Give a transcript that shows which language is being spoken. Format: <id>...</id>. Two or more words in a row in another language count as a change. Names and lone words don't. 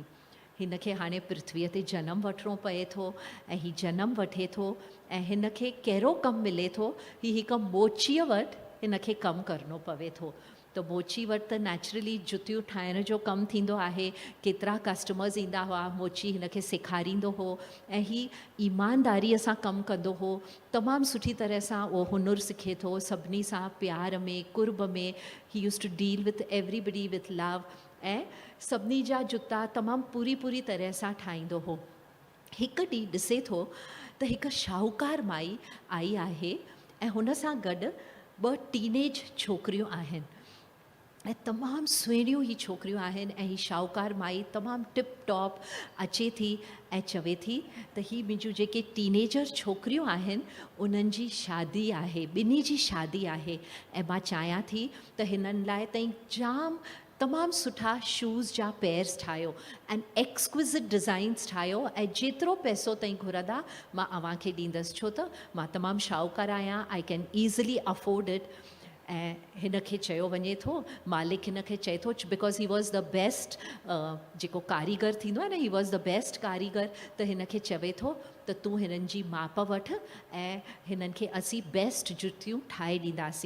<sd>हिन खे हाणे पृथ्वीअ ते जनमु वठिणो पए थो ऐं हीउ जनमु वठे थो ऐं हिन खे कहिड़ो कमु मिले थो, हीउ हिकु मोचीअ वटि हिन खे कमु करिणो पवे थो। त मोची वटि त नैचुरली जुतियूं ठाहिण जो कमु थींदो आहे। केतिरा कस्टमर्स ईंदा हुआ, मोची हिन खे सेखारींदो हो ऐं हीउ ईमानदारीअ सां कमु कंदो हो। तमामु सुठी तरह सां उहो हुनुरु सिखे थो, सभिनी सां प्यार में, कुर्ब में।</sd> <en>He used to deal with everybody with love</en> <sd>ऐं सभिनी जा जुता तमामु पूरी तरह सां ठाहींदो हो। हिकु ॾींहुं ॾिसे थो त हिकु शाहूकार माई आई आहे ऐं हुन सां गॾु 2 टीनेज छोकिरियूं आहिनि ऐं तमामु सुहिणियूं ही छोकिरियूं आहिनि ऐं ही शाहूकार माई तमामु</sd> <en>tip top</en> <sd>अचे थी ऐं चवे थी त ही मुंहिंजूं जेके टीनेजर छोकिरियूं आहिनि उन्हनि जी शादी आहे, ॿिन्ही जी शादी आहे ऐं मां चाहियां थी त हिननि लाइ ताईं जाम तमामु सुठा शूज़ जा पेयर्स ठाहियो</sd> <en>and exquisite designs</en> <sd>ठाहियो ऐं जेतिरो पैसो ताईं घुरंदा मां अव्हांखे ॾींदसि छो त मां तमामु शाहूकारु आहियां</sd> <en>I can easily afford it.</en> <sd>ऐं हिन खे चयो वञे थो, मालिक हिन खे चए थो</sd> <en>because he was the best</en> <sd>जेको कारीगर थींदो आहे न,</sd> <en>he was the best</en> <sd>कारीगर, त हिन खे चवे थो त तूं हिननि जी माप वठि ऐं हिननि खे असीं बेस्ट जुतियूं ठाहे ॾींदासीं।</sd>